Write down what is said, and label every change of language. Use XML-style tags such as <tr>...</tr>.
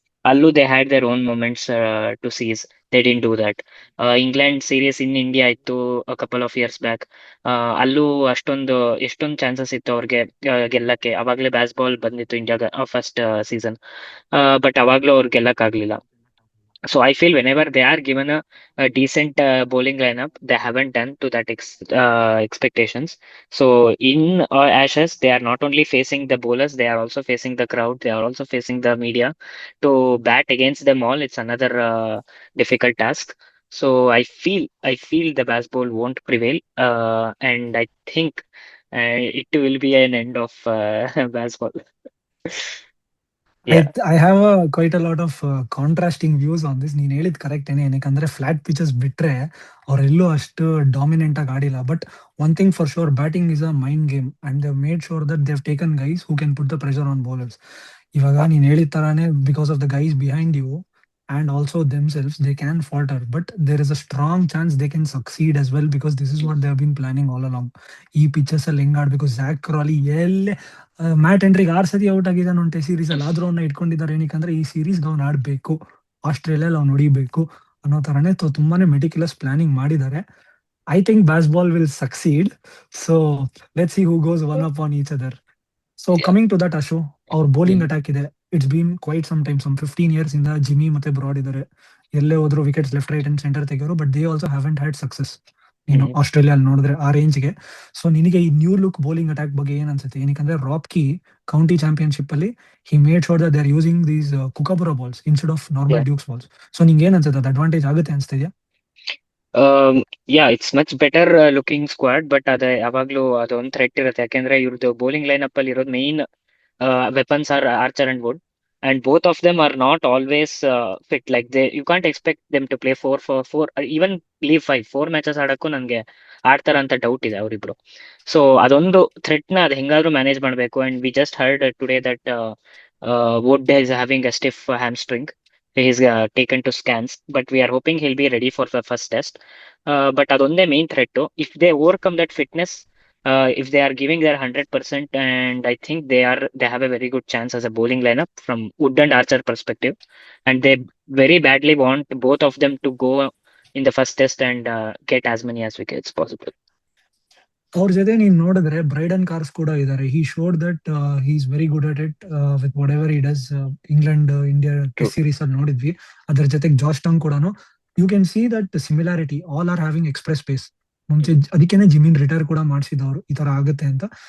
<en>ಅಲ್ಲೂ they had their own moments to seize. They didn't do that.</en> <kn>England series in India ಇತ್ತು couple of years back. ಅಲ್ಲೂ ಎಷ್ಟೊಂದು chances ಇತ್ತು ಅವ್ರಿಗೆ ಗೆಲ್ಲಕ್ಕೆ. ಅವಾಗ್ಲೇ ಬ್ಯಾಸ್ ಬಾಲ್ ಬಂದಿತ್ತು ಇಂಡಿಯಾಗ ಫಸ್ಟ್ ಸೀಸನ್. ಬಟ್ ಅವಾಗ್ಲೂ ಅವ್ರು ಗೆಲ್ಲಕ್ ಆಗ್ಲಿಲ್ಲ.</kn> <en>So I feel whenever they are given a decent bowling lineup, they haven't done to that expectations. So in Ashes, they are not only facing the bowlers, they are also facing the crowd, they are also facing the media. To bat against them all, it's another difficult task. So I feel the baseball won't prevail, and I think it will be an end of baseball. I Yeah. I have quite a lot of contrasting views on this.</en> <kn>ನೀನ್ ಹೇಳಿದ್ correct ಏನೇ, ಏನಕ್ಕಂದ್ರೆ flat pitches ಬಿಟ್ರೆ ಅವರೆಲ್ಲೂ ಅಷ್ಟು dominant ಆಗಿ ಆಡಿಲ್ಲ.</kn> <en>But one thing for sure, batting is a mind game and they made sure that they have taken guys who can put the pressure on bowlers.</en> <kn>ಇವಾಗ ನೀನ್ ಹೇಳಿದ ತರಾನೇ,</kn> <en>Because of the guys behind you and also themselves, they can falter, but there is a strong chance they can succeed as well, because this is what they have been planning all along.</en> <kn>ಈ pitches ಅಲ್ಲಿ ಹೆಂಗ್ ಆಡ್ಬೇಕು, ಝ್ಯಾಕ್ ಕ್ರಾಲಿ ಎಲ್ಲೇ mat ಎಂಟ್ರಿಗೆ 6 ಸತಿ out ಆಗಿದ್ದಾನೆ ಒಂದು test series ಅಲ್ಲಿ, ಆದ್ರೂ ಅವ್ನ ಇಟ್ಕೊಂಡಿದ್ದಾರೆ. ಏನಕ್ಕಂದ್ರೆ ಈ ಸೀರೀಸ್ ಅವ್ನು ಆಡ್ಬೇಕು, ಆಸ್ಟ್ರೇಲಿಯಲ್ಲಿ ಅವ್ನು ಹೊಡಿಬೇಕು ಅನ್ನೋ ತರನೇ ತುಂಬಾನೇ ಮೆಟಿಕ್ಯುಲಸ್ ಪ್ಲಾನಿಂಗ್ ಮಾಡಿದ್ದಾರೆ.</kn> <en>I think baseball will succeed. So let's see who goes one up on each other. So Yeah. coming to that, Ashu, our bowling Mhm.</en> <kn>attack ಇದೆ.</kn> <en>It's been quite some time, some 15 years</en> <kn>ಇಂದ Jimmy ಮತ್ತೆ broad ಇದ್ದಾರೆ. ಎಲ್ಲೇ ಹೋದ್ರು wickets left right and centre ತೆಗೆಯೋರು,</kn> <en>But they also haven't had success.</en> <kn>ನೀನು Mhm. Australia ನೋಡಿದ್ರೆ ಆ ರೇಂಜ್ಗೆ. So ನಿನಗೆ ಈ ನ್ಯೂ ಲುಕ್ ಬೌಲಿಂಗ್ ಅಟ್ಯಾಕ್ ಬಗ್ಗೆ ಏನ್ ಅನ್ಸುತ್ತೆ? ಏನಕ್ಕಂದ್ರೆ ರಾಬ್ಕಿ ಕೌಂಟಿ ಚಾಂಪಿಯನ್ಶಿಪ್ ಅಲ್ಲಿ</kn> <en>He made sure that they are using these Kookaburra balls instead of normal Yeah. Dukes balls.</en> <kn>So ನಿಂಗೆ ಏನ್ ಅನ್ಸುತ್ತೆ? ಅದು ಅಡ್ವಾಂಟೇಜ್ ಆಗುತ್ತೆ ಅನ್ಸ್ತಿದ್ಯಾ?</kn> <en>Yeah, it's much better looking squad, but</en> <kn>ಅದೇ ಯಾವಾಗ್ಲೂ ಅದೊಂದು ಥ್ರೆಟ್ ಇರುತ್ತೆ. ಯಾಕೆಂದ್ರೆ ಇವ್ರದ್ದು ಬೌಲಿಂಗ್ ಲೈನ್ ಅಪ್ ಅಲ್ಲಿ ಇರೋದು main</kn> <en>weapons are Archer and Wood, and both of them are not always fit. Like you can't expect them to play four, even leave 4 matches</en> <kn>ಆಡಕ್ಕೂ ನನಗೆ ಆಡ್ತಾರ ಅಂತ ಡೌಟ್ ಇದೆ ಅವರಿಬ್ರು. ಸೊ ಅದೊಂದು ಥ್ರೆಟ್ ನ ಅದು ಹೆಂಗಾದ್ರೂ ಮ್ಯಾನೇಜ್ ಮಾಡಬೇಕು.</kn> <en>And we just heard today that Wood is having a stiff hamstring. He's taken to scans, but we are hoping he'll be ready for the first test. But</en> <kn>ಅದೊಂದೇ main threat.</kn> <en>If they overcome that fitness, if they are giving their 100%, and I think they have a very good chance as a bowling lineup from Wood and Archer perspective, and they very badly want both of them to go in the first test and get as many as wickets possible.</en> <kn>ಅವ್ರ ಜೊತೆ ನೀನ್ ನೋಡಿದ್ರೆ ಬ್ರೈಡನ್ cars ಕೂಡ ಇದ್ದಾರೆ.</kn> <en>He showed that he is very good at it with whatever he does.</en> <kn>England India</kn> <en>True.</en> <kn>Test series ಅಲ್ಲಿ ನೋಡಿದ್ವಿ. ಅದ್ರ ಜೊತೆಗೆ ಜಾರ್ಜ್ ಟೌನ್ ಕೂಡ</kn> <en>You can see that similarity. All are having express pace.</en> <kn>ಮುಂಚೆ ಅದಕ್ಕೇನೆ ಜಿಮಿನ್ retire ಕೂಡ ಮಾಡಿಸಿದವರು ಈ ತರ ಆಗುತ್ತೆ ಅಂತ.</kn>